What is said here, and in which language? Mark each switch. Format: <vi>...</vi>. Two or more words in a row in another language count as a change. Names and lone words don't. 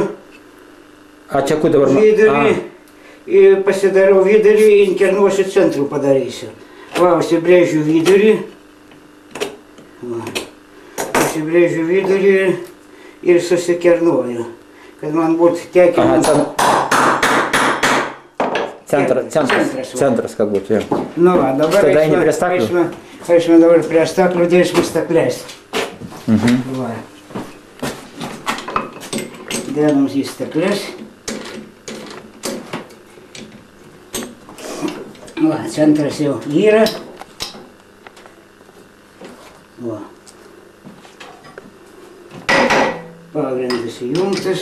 <lt>A čia kur dabar? Vidurį, pasidarau vidurį, inkernuosiu centrų padarysiu. Va, užsibrėžiu vidurį. Va. Užsibrėžiu vidurį ir susikernuoju, kad man būtų tekinant.</lt> <ru>Центр как будто. Ну ладно, давай мы давай</ru> <lt>пrie staklių dėsime stakles. Va. Dedam į stakles. Va, centras jau yra. Va. Pagrindas įjungtas.</lt>